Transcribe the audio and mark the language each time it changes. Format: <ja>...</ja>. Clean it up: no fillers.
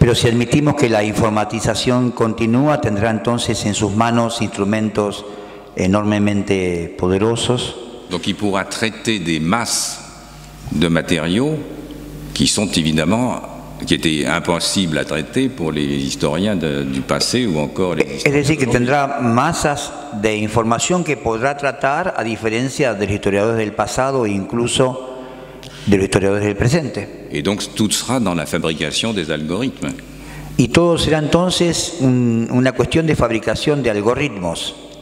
<es>Pero si admitimos que la informatización continúa, tendrá entonces en sus manos instrumentos enormemente poderosos.</es> <fr>Donc il pourra traiter des masses de matériaux qui sont évidemment, qui étaient impossibles à traiter pour les historiens du passé ou encore les historiens.</fr> <es>Es decir, que tendrá masas de información que podrá tratar, a diferencia de los historiadores del pasado e incluso de los historiadores del presente.</es> <fr>Et donc tout sera dans la fabrication des algorithmes.</fr> <es>Y todo será entonces una cuestión de fabricación de algoritmos.</es>